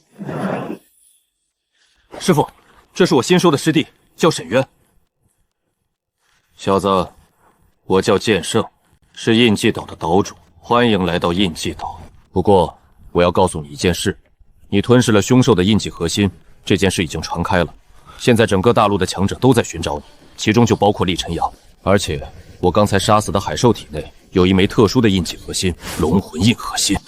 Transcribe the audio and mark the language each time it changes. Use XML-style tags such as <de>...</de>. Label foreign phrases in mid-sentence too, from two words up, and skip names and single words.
<zh>师傅，这是我新收的师弟，叫沈渊。小子，我叫剑圣，是印记島的島主，歡迎來到印記島。不過，我要告訴你一件事，你吞噬了凶獸的印記核心，這件事已經傳開了。現在整個大陸的強者都在尋找你，其中就包括厲晨陽。而且，我剛才殺死的海獸體內有一枚特殊的印記核心——龍魂印核心。</zh>